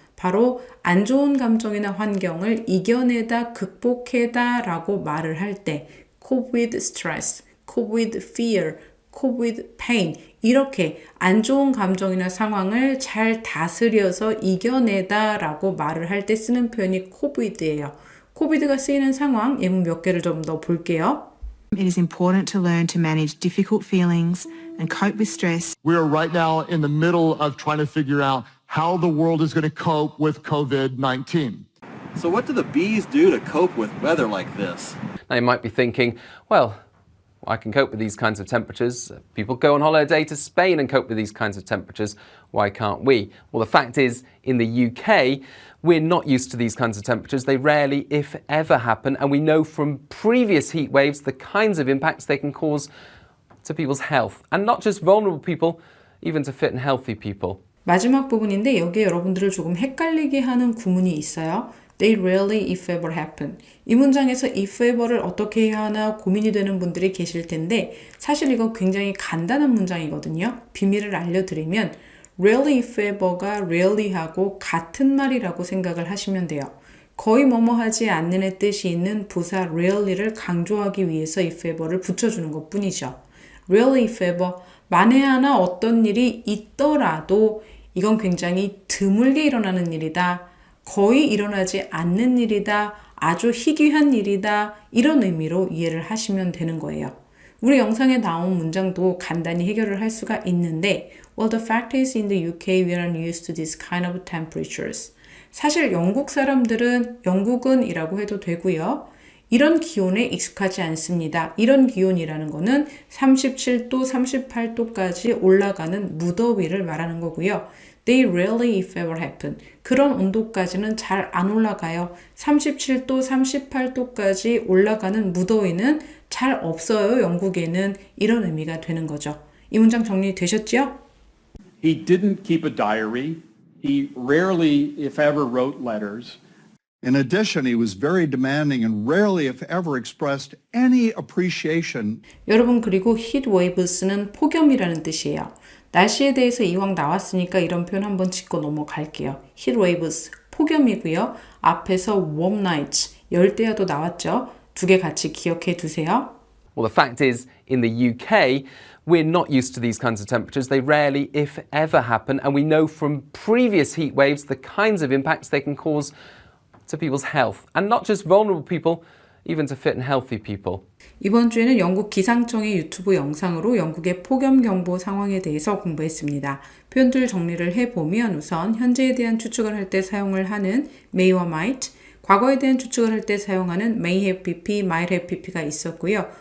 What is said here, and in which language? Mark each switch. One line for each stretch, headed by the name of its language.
Korean: 바로 안 좋은 감정이나 환경을 이겨내다, 극복해다 라고 말을 할 때
English: cope with stress, cope with fear, cope with pain
Korean: 이렇게 안 좋은 감정이나 상황을 잘 다스려서 이겨내다 라고 말을 할 때 쓰는 표현이 cope with예요. cope with가 쓰이는 상황 예문 몇 개를 좀 더 볼게요.
English: It is important to learn to manage difficult feelings and cope with stress. We are right now in the middle of trying to figure out how the world is going to cope with COVID-19. So what do the bees do to cope with weather like this? Now you might be thinking, well, I can cope with these kinds of temperatures. People go on holiday to Spain and cope with these kinds of temperatures. Why can't we? Well, the fact is, in the UK, we're not used to these kinds of temperatures. They rarely, if ever, happen. And we know from previous heat waves the kinds of impacts they can cause to people's health. And not just vulnerable people, even to fit and healthy people.
Korean: 마지막 부분인데 여기에 여러분들을 조금 헷갈리게 하는 구문이 있어요.
English: They rarely if ever happen.
Korean: 이 문장에서 if ever를 어떻게 해야 하나 고민이 되는 분들이 계실 텐데 사실 이건 굉장히 간단한 문장이거든요. 비밀을 알려드리면 rarely if ever가 rarely하고 같은 말이라고 생각을 하시면 돼요. 거의 뭐뭐 하지 않는의 뜻이 있는 부사 rarely를 강조하기 위해서 if ever를 붙여주는 것 뿐이죠. rarely if ever, 만에 하나 어떤 일이 있더라도 이건 굉장히 드물게 일어나는 일이다. 거의 일어나지 않는 일이다. 아주 희귀한 일이다. 이런 의미로 이해를 하시면 되는 거예요. 우리 영상에 나온 문장도 간단히 해결을 할 수가 있는데
English: Well, the fact is in the UK we aren't used to this kind of temperatures.
Korean: 사실 영국 사람들은 영국은이라고 해도 되고요. 이런 기온에 익숙하지 않습니다. 이런 기온이라는 거는 37도, 38도까지 올라가는 무더위를 말하는 거고요.
English: They rarely if ever happen.
Korean: 그런 온도까지는 잘 안 올라가요. 37도, 38도까지 올라가는 무더위는 잘 없어요. 영국에는 이런 의미가 되는 거죠. 이 문장 정리되셨죠?
English: He didn't keep a diary. He rarely, if ever, wrote letters. In addition, he was very demanding and rarely, if ever, expressed any appreciation.
Korean: 여러분 그리고 heat waves는 폭염이라는 뜻이에요. 날씨에 대해서 이왕 나왔으니까 이런 표현 한번 짚고 넘어갈게요. heat waves, 폭염이고요. 앞에서 warm nights, 열대야도 나왔죠. 두 개 같이 기억해 두세요. Well, the fact is, in the UK, we're not used to these kinds of temperatures. They rarely, if ever, happen. And we know from previous heat waves the kinds of impacts they can cause to people's health. And not just vulnerable people, even to fit and healthy people. 이번 주에는 영국 기상청의 유튜브 영상으로 영국의 폭염경보 상황에 대해서 공부했습니다. 표현들 정리를 해보면 우선 현재에 대한 추측을 할 때 사용을 하는 may와 might, 과거에 대한 추측을 할 때 사용하는 may have pp, might have pp가 있었고요.